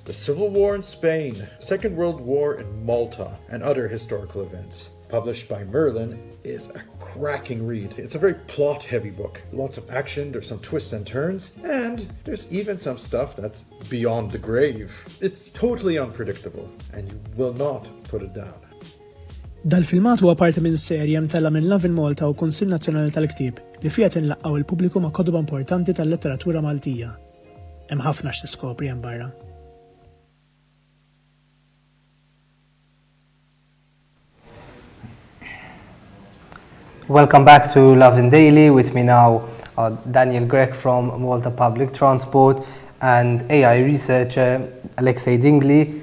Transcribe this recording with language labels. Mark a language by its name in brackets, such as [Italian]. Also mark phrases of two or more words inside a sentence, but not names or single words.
[English] The Civil War in Spain, Second World War in Malta, and other historical events. Published by Merlin, is a cracking read. It's a very plot-heavy book. Lots of action, there's some twists and turns, and there's even some stuff that's beyond the grave. It's totally unpredictable, and you will not put it down. [Maltese] Dal-filmat huwa parti minn serja mtella minn Lovin Malta u Kunsill Nazzjonali tal-Ktieb li fiha tinlaqgħu il-pubbliku ma' kotba importanti tal-letteratura Maltija. Hemm ħafna x'tiskopri hemm barra. [English] Welcome back to Lovin Daily. With me now Daniel Grech from Malta Public Transport and AI researcher Alexiei Dingli.